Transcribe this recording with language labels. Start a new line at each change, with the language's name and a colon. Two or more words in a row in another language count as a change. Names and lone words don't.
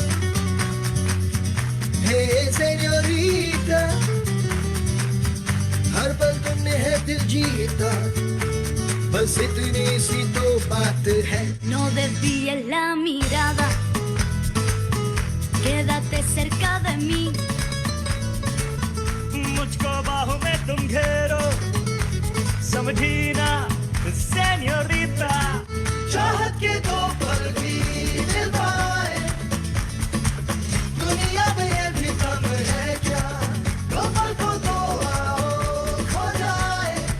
Hindi: हे señorita, हर पल तुमने है दिल जीता, बस इतनी सी तो बात है.
Spanish: No desvíes la mirada, quédate cerca de mí.
Hindi: मुझको बाहों में तुम घेरो, समझीना señorita. चाहत के दो पल भी मिल पाए, दुनिया में ये भी कम है क्या, दो पल को दो आओ खो जाए,